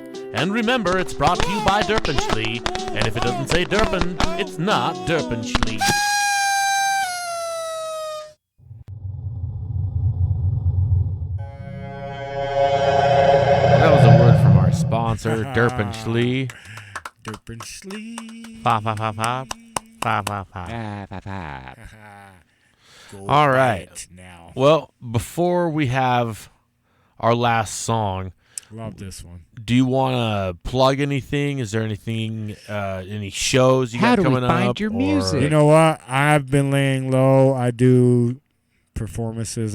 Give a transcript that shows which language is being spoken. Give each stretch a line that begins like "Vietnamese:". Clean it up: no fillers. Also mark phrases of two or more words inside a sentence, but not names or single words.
English: And remember, it's brought to you by Derpinchly. And if it doesn't say Derpin, it's not Derpinchly. That was a word from our sponsor, Derpinchly. Derpinchly. Fa fa fa fa. Fa fa fa. Go All right. right now. Well, before we have our last song, Love this one. do you want to plug anything? Is there anything, any shows you How got do we coming find up? your or- music? You know what? I've been laying low. I do performances.